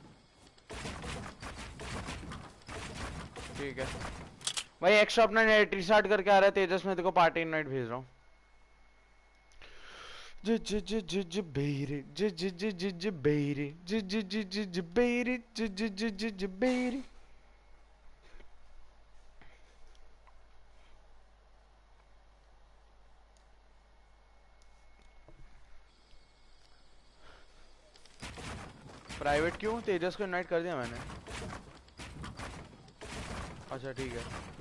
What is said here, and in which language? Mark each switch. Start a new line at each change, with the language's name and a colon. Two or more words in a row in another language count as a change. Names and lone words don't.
Hindi: ठीक है भाई, एक्स्ट्रा अपना
English: net restart
Hindi: करके आ रहा है तेजस, मैं तेरे को
English: party night
Hindi: भेज रहा हूँ। ज ज ज ज ज बेरे ज ज ज ज ज बेरे ज ज ज ज ज बेरे ज ज ज ज ज बेरे। प्राइवेट क्यों? तेजस को इनवाइट कर दिया मैंने। अच्छा ठीक है।